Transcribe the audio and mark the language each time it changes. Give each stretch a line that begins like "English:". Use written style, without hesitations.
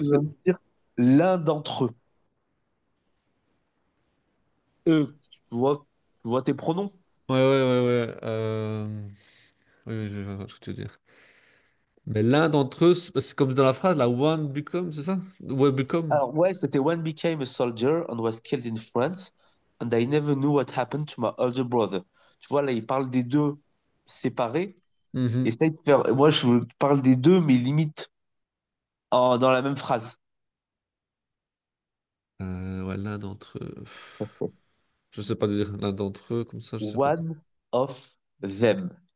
French: tu vas me dire l'un d'entre eux? Eux, tu vois tes pronoms? ouais, ouais, ouais, ouais. Oui, oui, je vois ce que tu veux dire. Mais l'un d'entre eux, c'est comme dans la phrase, la
English: one become,
French: c'est ça? Ouais, become. Alors, ouais, c'était
English: One became a soldier and was killed in France, and I never knew what happened to my older brother.
French: Tu vois, là, il parle des deux séparés. Mhm. Essaye de faire. Moi, je parle des deux, mais limite dans la même phrase. Ouais, l'un d'entre eux. Je sais pas dire l'un d'entre eux, comme ça, je sais pas.
English: One of them.